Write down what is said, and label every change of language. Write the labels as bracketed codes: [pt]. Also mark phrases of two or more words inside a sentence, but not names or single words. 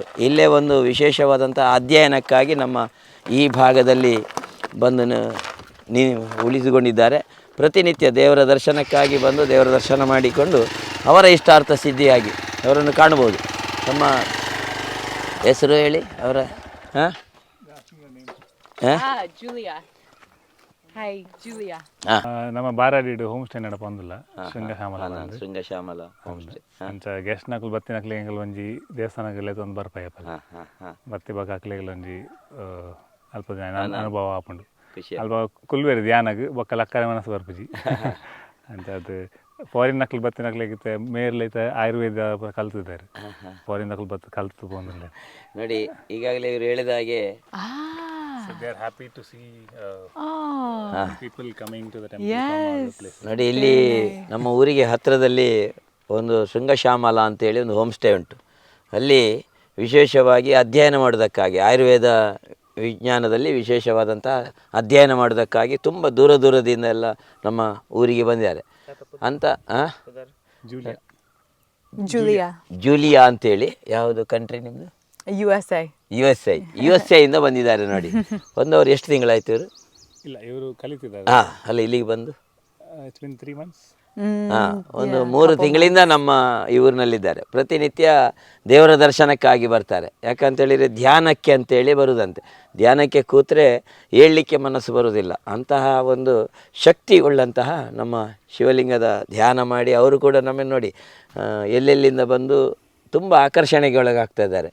[kn] ಇಲ್ಲೇ ಒಂದು ವಿಶೇಷವಾದಂಥ ಅಧ್ಯಯನಕ್ಕಾಗಿ ನಮ್ಮ ಈ ಭಾಗದಲ್ಲಿ ಬಂದು ಉಳಿದುಕೊಂಡಿದ್ದಾರೆ. ಪ್ರತಿನಿತ್ಯ ದೇವರ ದರ್ಶನಕ್ಕಾಗಿ ಬಂದು ದೇವರ ದರ್ಶನ ಮಾಡಿಕೊಂಡು ಅವರ ಇಷ್ಟಾರ್ಥ ಸಿದ್ಧಿಯಾಗಿ ಅವರನ್ನು ಕಾಣ್ಬೋದು. ನಮ್ಮ ಹೆಸರು ಹೇಳಿ ಅವರ. ಜೂಲಿಯಾ. ಹಾಯ್ ಜೂಲಿಯಾ. [tcy] ನಮ್ಮ ಬಾರಾಡಿಡು [en] home stay [tcy] ನಡ ಪಂದುಲ್ಲ ಶೃಂಗಶ್ಯಾಮಲ ಹೋಮ್ ಸ್ಟೇ ಅಂಚ ಗೆಸ್ಟ್ ನಕಲು ಬತ್ತಿ ನಕ್ಲೆಗಳು ಒಂಜಿ ದೇವಸ್ಥಾನಗಳೆಲ್ಲ ಒಂದು ಬರ್ಪಾಯಪ್ಪ ಬತ್ತಿ ಬಾಗ ಹಾಕ್ಲೆಗಳು ಒಂಜಿ ಅಲ್ಪ ದಿನ ಅನುಭವ ಆಪುಂಡು ಅಲ್ಪ ಕುಲ್ವೇರಿ ಧ್ಯಾನಗ್ ಬೊಕ್ಕ ಲಕ್ಕರೆ ಮನಸ್ಸು ಬರ್ಪುಜಿ ಅಂತ ಅದು ಫಾರಿನ್ ನಕಲು ಬತ್ತಿ ನಕ್ಲೆಗಿತ್ತೆ ಮೇರ್ಲೈತೆ [kn] ಆಯುರ್ವೇದ ಕಲ್ತಿದ್ದಾರೆ. [tcy] ಫಾರಿನ್ ನಕಲು ಬತ್ತು ಕಲ್ತು [kn] ಬಂದಿಲ್ಲ ನೋಡಿ. ಈಗಾಗಲೇ ಇವರು ಹೇಳಿದ ಹಾಗೆ [en] they are happy to see people coming to the temple from other places. [kn] ನೋಡಿ, ಇಲ್ಲಿ ನಮ್ಮ ಊರಿಗೆ ಹತ್ತಿರದಲ್ಲಿ ಒಂದು ಶೃಂಗಶ್ಯಾಮಲ ಅಂತೇಳಿ ಒಂದು [en] home stay [kn] ಉಂಟು. ಅಲ್ಲಿ ವಿಶೇಷವಾಗಿ ಅಧ್ಯಯನ ಮಾಡೋದಕ್ಕಾಗಿ, ಆಯುರ್ವೇದ ವಿಜ್ಞಾನದಲ್ಲಿ ವಿಶೇಷವಾದಂಥ ಅಧ್ಯಯನ ಮಾಡೋದಕ್ಕಾಗಿ ತುಂಬ ದೂರದಿಂದ ಎಲ್ಲ ನಮ್ಮ ಊರಿಗೆ ಬಂದಿದ್ದಾರೆ ಅಂತ. ಜೂಲಿಯಾ ಅಂತೇಳಿ. ಯಾವುದು ಕಂಟ್ರಿ ನಿಮ್ಮದು? USA ಇಂದ ಬಂದಿದ್ದಾರೆ. ನೋಡಿ, ಬಂದವರು ಎಷ್ಟು ತಿಂಗಳಾಯ್ತು ಇವರು? ಇಲ್ಲ, ಇವರು ಕಲಿತಿದ್ದಾರೆ. ಅಲ್ಲ, ಇಲ್ಲಿಗೆ ಬಂದು [en] it's been 3 months. [kn] ಒಂದು 3 ತಿಂಗಳಿಂದ ನಮ್ಮ ಈ ಊರಿನಲ್ಲಿದ್ದಾರೆ. ಪ್ರತಿನಿತ್ಯ ದೇವರ ದರ್ಶನಕ್ಕಾಗಿ ಬರ್ತಾರೆ. ಯಾಕಂತೇಳಿದರೆ ಧ್ಯಾನಕ್ಕೆ ಅಂತೇಳಿ ಬರುವುದಂತೆ. ಧ್ಯಾನಕ್ಕೆ ಕೂತ್ರೆ ಏಳಲಿಕ್ಕೆ ಮನಸ್ಸು ಬರುವುದಿಲ್ಲ. ಅಂತಹ ಒಂದು ಶಕ್ತಿ ಉಳ್ಳಂತಹ ನಮ್ಮ ಶಿವಲಿಂಗದ ಧ್ಯಾನ ಮಾಡಿ ಅವರು ಕೂಡ ನಮ್ಮನ್ನು ನೋಡಿ ಎಲ್ಲೆಲ್ಲಿಂದ ಬಂದು ತುಂಬ ಆಕರ್ಷಣೆಗೆ ಒಳಗಾಗ್ತಾ ಇದ್ದಾರೆ.